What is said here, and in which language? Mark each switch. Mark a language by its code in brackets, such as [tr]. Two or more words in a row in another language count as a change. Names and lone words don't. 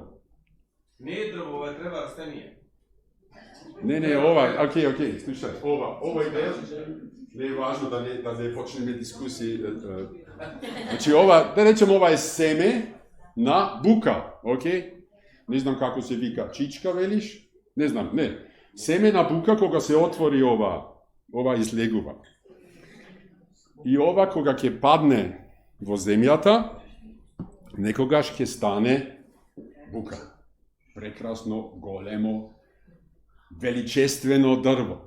[mk] Не е дрво, ова е трева растение. Не, ова, окей, слушај, ова идеја, не е важно да не почнеме дискусии. Значи ова, да речем, ова е семе на бука, окей? ne znam kako se vika, čička veliš? Ne znam, ne. Semena buka koga se otvori ova izleguva. I ova koga ke padne vo zemljata, nekogaš ke stane buka. Prekrasno, golemo, veličestveno drvo.